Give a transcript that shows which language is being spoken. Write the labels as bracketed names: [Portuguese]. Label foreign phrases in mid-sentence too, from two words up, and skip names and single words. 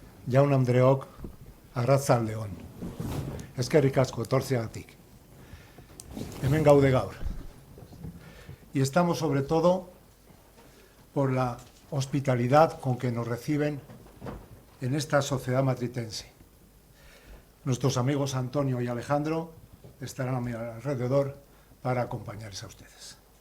[Basque] jaun Andreok, arratzaldeon. Eskerrik asko etortzeagatik. Hemen gaude gaur. [Spanish] Y estamos sobre todo por la hospitalidad con que nos reciben en esta sociedad matritense. Nuestros amigos Antonio y Alejandro estarán a mi alrededor para acompañarles a ustedes.